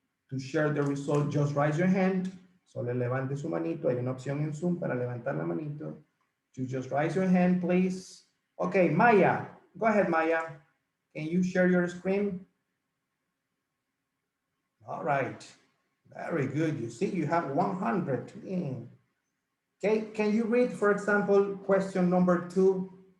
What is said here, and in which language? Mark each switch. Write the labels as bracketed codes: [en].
[en] To share the result, just raise your hand. [es] Solo levante su manito. Hay una opción en Zoom para levantar la manito. [en] You just raise your hand, please. Okay, Maya. Go ahead, Maya. Can you share your screen? All right. Very good. You see, you have 100. Okay, can you read, for example, question number 2?